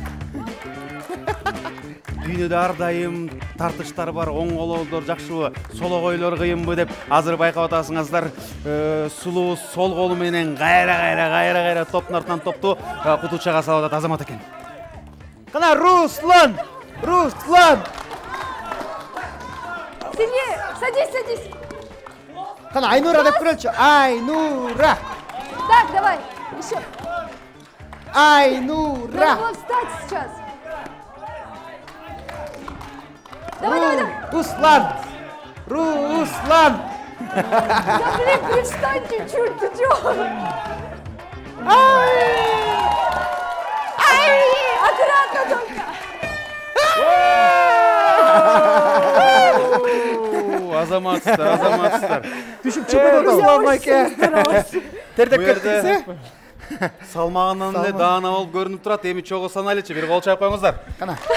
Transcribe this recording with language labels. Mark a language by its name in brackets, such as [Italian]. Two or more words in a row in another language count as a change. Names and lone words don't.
[Kyrgyz] Дүйнөдө ар дайым тартыштар бар, оң колдор жакшыбы, сологойлор кыйынбы деп азыр байкап атасыңыздар. Сулуу сол колу менен кайра топтун артынан топту кутучага салып атат Азамат экен. Кана Руслан! [Russian] Сильнее, садись. [Kyrgyz] Кана Айнура деп көрөлчү. Айнура! [Russian] Так, давай, еще. Айнура! Надо было встать сейчас. Давай. Руслан! Да, блин, привстань чуть-чуть, ты чё? Аккуратно только. [Kyrgyz] Азаматсыздар. Түшүп чыгып Руслан байке. Тердеп Бу кеттиңиз, жерде салмагынан эле даана болуп көрүнүп турат. Эми чогуу санайлычы, бир кол чайып коюңуздар. Кана.